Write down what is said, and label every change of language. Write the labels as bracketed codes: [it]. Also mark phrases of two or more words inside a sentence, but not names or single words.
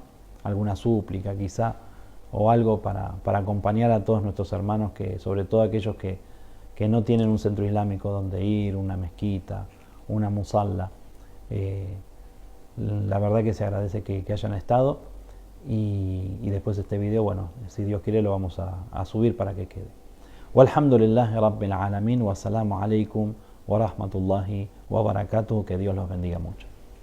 [es] Alguna súplica quizá, o algo para acompañar a todos nuestros hermanos, que sobre todo aquellos que no tienen un centro islámico donde ir, una mezquita, una musalla. La verdad que se agradece que hayan estado y después de este video, bueno, si Dios quiere lo vamos a subir para que quede. [ar] والحمد لله رب العالمين، والسلام عليكم ورحمة الله وبركاته, [es] que Dios los bendiga mucho.